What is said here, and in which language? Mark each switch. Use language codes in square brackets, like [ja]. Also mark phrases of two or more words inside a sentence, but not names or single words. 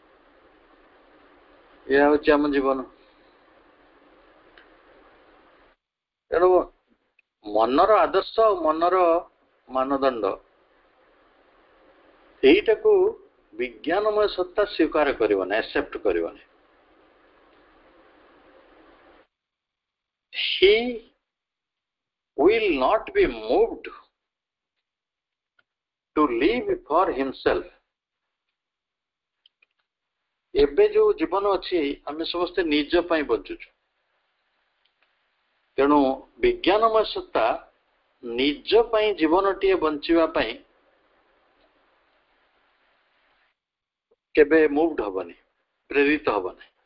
[or] ଏହା ହଉଛି ଆମ ଜୀବନ। ତେଣୁ ମନର ଆଦର୍ଶ ଆଉ ମନର ମାନଦଣ୍ଡ, ଏଇଟାକୁ ବିଜ୍ଞାନମୟ ସତ୍ତା ସ୍ୱୀକାର କରିବନି, ଆକ୍ସେପ୍ଟ କରିବନି। [en] He will not be moved to live for himself। [or] ଏବେ ଯୋଉ ଜୀବନ ଅଛି, ଆମେ ସମସ୍ତେ ନିଜ ପାଇଁ ବଞ୍ଚୁଛୁ। ତେଣୁ ବିଜ୍ଞାନମୟ ସତ୍ତା ନିଜ ପାଇଁ ଜୀବନଟିଏ ବଞ୍ଚିବା ପାଇଁ କେବେ ମୁଭ୍ଡ ହବନି, ପ୍ରେରିତ ହବନି।